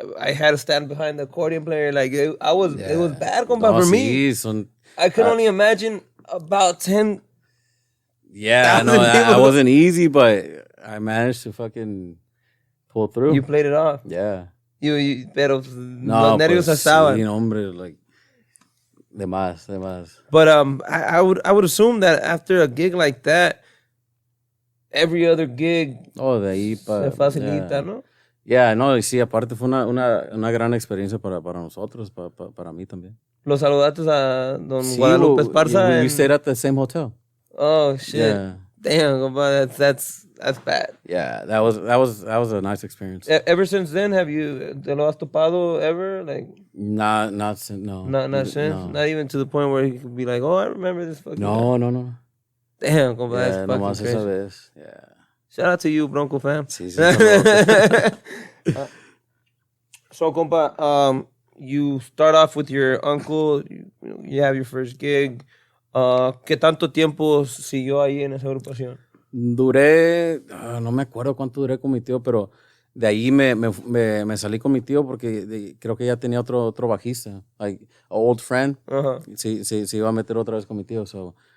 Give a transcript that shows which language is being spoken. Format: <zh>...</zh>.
<en>I had to stand behind the accordion player. Like it was bad, compa, for me. I could only imagine about 10. Yeah, no, I wasn't easy, but I managed to fucking pull through. You played it off. Yeah.</en> <es>Pero los nervios estaban. Sí, hombre, like, de más.</es> <en>But I would assume that after a gig like that, every other gig</en> <es>de ahí se facilita, ¿no? Yeah, no, y sí, aparte fue una gran experiencia para nosotros, para mí también. Los saludatos a don Guadalupe Esparza.</es> <en>We stayed at the same hotel. Oh shit! Yeah. Damn, compa, that's bad. Yeah, that was a nice experience. Ever since then,</en> <es>te lo has topado</es> <en>ever? Like, not since. Not since. No. Not even to the point where he could be like, "Oh, I remember this fucking." No. Damn, compa, yeah, that's fucking crazy.</en> <es>Esa vez. Yeah.</es> <en>Shout out to you, Bronco fam.</en> <es>Sí.</es> <en>So, compa, you start off with your uncle. You have your first gig.</en> <es>¿Qué tanto tiempo siguió ahí en esa agrupación? Duré, no me acuerdo cuánto duré con mi tío, pero de ahí me salí con mi tío porque creo que ya tenía otro bajista,</es> <en>like an old friend.</en> <es>Se iba a meter otra vez con mi tío, so</es>